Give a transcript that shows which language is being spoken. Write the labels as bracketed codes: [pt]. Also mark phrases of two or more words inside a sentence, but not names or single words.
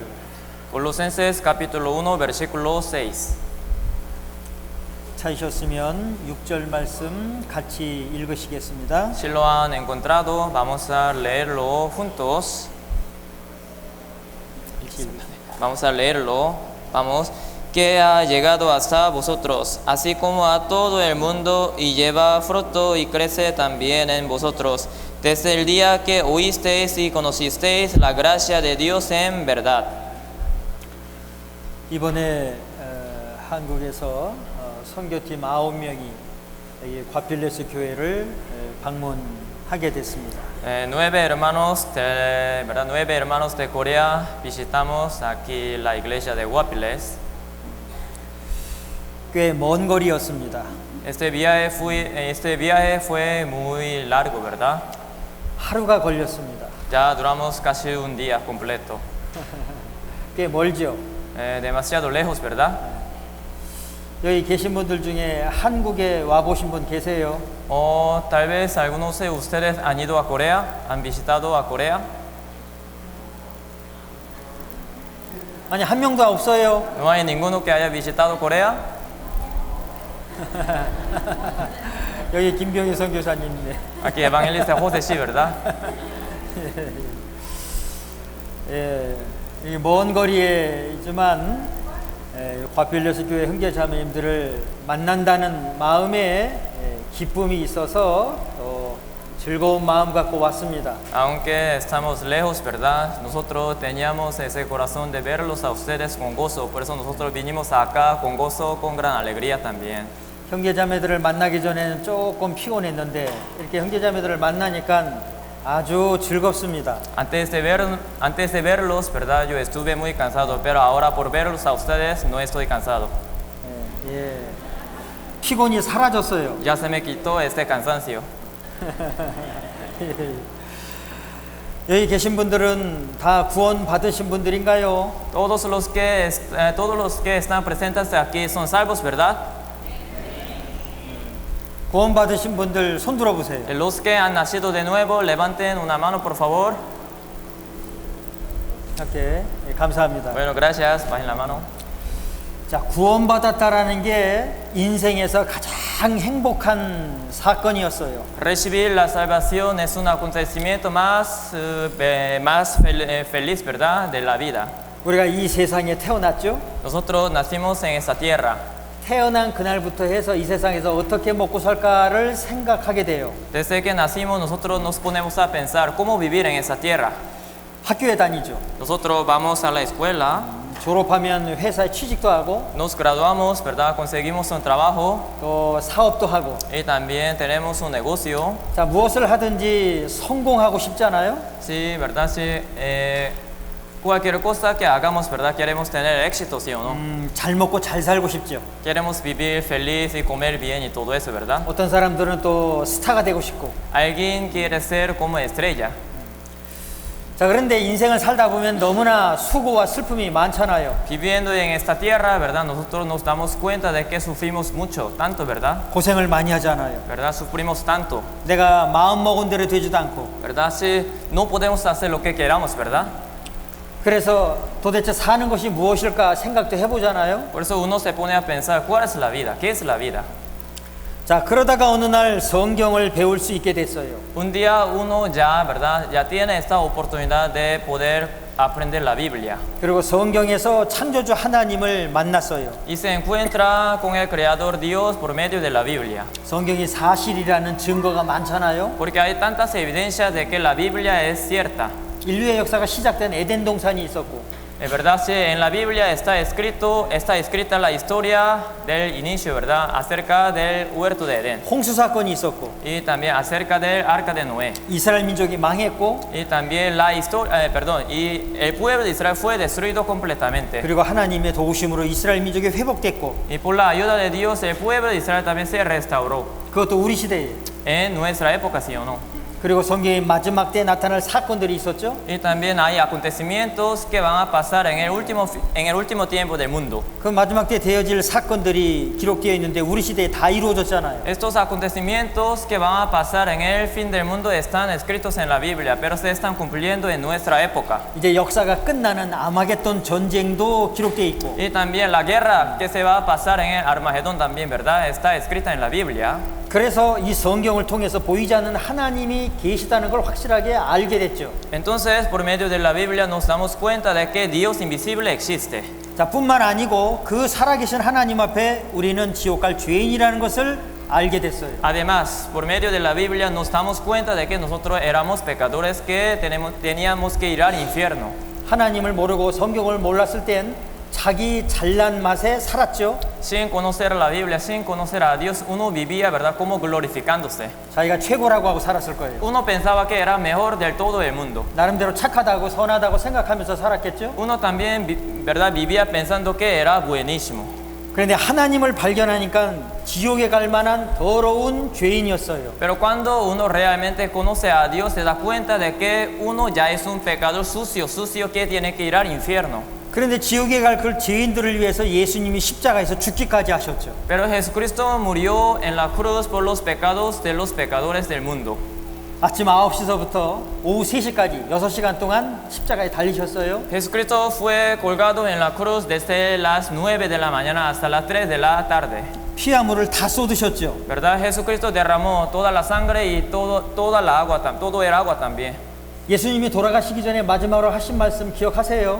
[es] Colosenses capítulo 1, versículo 6. [ko] 찾으셨으면 6절 말씀 같이 읽으시겠습니다. [es] Si lo han encontrado, vamos a leerlo juntos. Vamos a leerlo. Vamos. Que ha llegado hasta vosotros, así como a todo el mundo, y lleva fruto y crece también en vosotros, desde el día que oísteis y conocisteis la gracia de Dios en verdad. [ko] 이번에 한국에서 선교팀 9명이 이 과필레스 교회를 방문하게 됐습니다. [es] 9 hermanos de Corea visitamos aquí la iglesia de Guapiles. [ko] 꽤 먼 거리였습니다. [es] Este viaje fue muy largo, ¿verdad? [ko] 하루가 걸렸습니다. [es] Ya duramos casi un día completo. [ko] 꽤 멀죠. [es] Demasiado lejos, ¿verdad? [ko] 여기 계신 분들 중에 한국에 와 보신 분 계세요? [es] O tal vez algunos de ustedes han ido a Corea, han visitado a Corea. [ko] 아니 한 명도 없어요. [es] ¿No hay ninguno que haya visitado Corea? [ko] 여기 김병희 선교사님 있네. [es] Aquí evangelista José sí, ¿verdad? [ko] 예, 먼 거리에 있지만 과필레스 교회 형제자매님들을 만난다는 마음에 기쁨이 있어서 즐거운 마음 갖고 왔습니다. [es] Aunque estamos lejos, ¿verdad? Nosotros teníamos ese corazón de verlos a ustedes con gozo, por eso nosotros vinimos acá con gozo, con gran alegría también. [ko] 형제자매들을 만나기 전에는 조금 피곤했는데 이렇게 형제자매들을 만나니까 아주 즐겁습니다. [es] Antes de verlos, ¿verdad? Yo estuve muy cansado, pero ahora por verlos a ustedes no estoy cansado. [ko] 예, 피곤이 사라졌어요. [es] Ya se me quitó este cansancio. [ko] 여기 계신 분들은 다 구원 받으신 분들인가요? [es] Todos los que están presentes aquí son salvos, ¿verdad? [ko] 구원 받으신 분들 손 들어 보세요. [es] Los que han nacido de nuevo, levanten una mano, por favor. [ko] 이렇게 예, 감사합니다. [es] Bueno, gracias. Bajen la mano. [ko] 자, 구원받았다라는 게 인생에서 가장 행복한 사건이었어요. [es] Recibir la salvación es un acontecimiento más feliz, ¿verdad? De la vida. [ko] 우리가 이 세상에 태어났죠. [es] Nosotros nacimos en esta tierra. [ko] 태어난 그날부터 해서 이 세상에서 어떻게 먹고 살까를 생각하게 돼요. [es] Desde que nacimos, nosotros nos ponemos a pensar cómo vivir en esa tierra. [ko] 학교에 다니죠. [es] Nosotros vamos a la escuela, [ko] 졸업하면 회사에 취직도 하고 [es] nos graduamos, ¿verdad? Conseguimos un trabajo [ko] 또 사업도 하고. [es] y también tenemos un negocio. [ko] 자, 무엇을 하든지 성공하고 싶잖아요. [es] Sí, ¿verdad? Sí. Cualquier cosa que hagamos, ¿verdad? Queremos tener éxito, ¿sí o no? [ko] 잘 먹고 잘 살고 싶죠. [es] Queremos vivir feliz y comer bien y todo eso, ¿verdad? [ko] 어떤 사람들은 또 스타가 되고 싶고. [es] Alguien quiere ser como estrella. [ko] 자, 그런데 인생을 살다 보면 너무나 수고와 슬픔이 많잖아요. [es] Viviendo en esta tierra, ¿verdad? Nosotros nos damos cuenta de que sufrimos mucho, tanto, ¿verdad? [ko] 고생을 많이 하잖아요. [es] ¿Verdad? Sufrimos tanto, [ko] 내가 마음 먹은 대로 되지도 않고. [es] ¿verdad? Sí, no podemos hacer lo que queramos, ¿verdad? [ko] 그래서 도대체 사는 것이 무엇일까 생각도 해보잖아요. [es] Por eso uno se pone a pensar, ¿cuál es la vida? ¿Qué es la vida? [ko] 자, 그러다가 어느 날 성경을 배울 수 있게 됐어요. [es] Un día uno ya, ¿verdad? Ya tiene esta oportunidad de poder aprender la Biblia. [ko] 그리고 성경에서 창조주 하나님을 만났어요. [es] Y se encuentra con el Creador Dios por medio de la Biblia. [ko] 성경이 사실이라는 증거가 많잖아요. [es] Porque hay tantas evidencias de que la Biblia es cierta. [ko] 인류의 역사가 시작된 에덴 동산이 있었고 [es] Es verdad, sí, en la Biblia está escrita la historia del inicio, ¿verdad? Acerca del huerto de Edén. [ko] 홍수 사건이 있었고 [es] Y también acerca del arca de Noé. [ko] 이스라엘 민족이 망했고 [es] Y también y el pueblo de Israel fue destruido completamente. [ko] 그리고 하나님의 도우심으로 이스라엘 민족이 회복됐고 [es] Y por la ayuda de Dios, el pueblo de Israel también se restauró. [ko] 그것도 우리 시대에. [es] En nuestra época, ¿sí o no? [ko] 그리고 성경의 마지막 때에 나타날 사건들이 있었죠. [es] Y también hay acontecimientos que van a pasar en el último tiempo del mundo. [ko] 그 마지막 때 되어질 사건들이 기록되어 있는데 우리 시대에 다 이루어졌잖아요. [es] Estos acontecimientos que van a pasar en el fin del mundo están escritos en la Biblia, pero se están cumpliendo en nuestra época. [ko] 이제 역사가 끝나는 아마겟돈 전쟁도 기록되어 있고 [es] Y también la guerra que se va a pasar en el Armagedón también, ¿verdad? Está escrita en la Biblia. [ko] 그래서 이 성경을 통해서 보이지 않는 하나님이 계시다는 걸 확실하게 알게 됐죠. [es] Entonces, por medio de la Biblia nos damos cuenta de que Dios invisible existe. [ko] 자, 뿐만 아니고 그 살아계신 하나님 앞에 우리는 지옥 갈 죄인이라는 것을 알게 됐어요. [es] Además, por medio de la Biblia nos damos cuenta de que nosotros éramos pecadores que teníamos que ir al infierno. [ko] 하나님을 모르고 성경을 몰랐을 땐 자기 잘난 맛에 살았죠. [es] Sin conocer la Biblia, sin conocer a Dios, uno vivía, ¿verdad? Como glorificándose. [ko] 자기가 최고라고 하고 살았을 거예요. [es] Uno pensaba que era mejor del todo el mundo. [ko] 나름대로 착하다고 선하다고 생각하면서 살았겠죠. [es] Uno también, ¿verdad? Vivía pensando que era buenísimo. [ko] 그런데 하나님을 발견하니까 지옥에 갈 만한 더러운 죄인이었어요. [es] Pero cuando uno realmente conoce a Dios, se da cuenta de que uno ya es un pecador sucio que tiene que ir al infierno. [ko] 그런데 지옥에 갈 그 죄인들을 위해서 예수님이 십자가에서 죽기까지 하셨죠. [es] Pero Jesucristo murió en la cruz por los pecados de los pecadores del mundo. [ko] 아침 9시서부터 오후 3시까지 6시간 동안 십자가에 달리셨어요. [es] Jesucristo fue colgado en la cruz desde las 9 de la mañana hasta las 3 de la tarde. [ko] 피와 물을 다 쏟으셨죠. [es] ¿Verdad? Jesucristo derramó toda la sangre y toda el agua también. [ko] 예수님이 돌아가시기 전에 마지막으로 하신 말씀 기억하세요?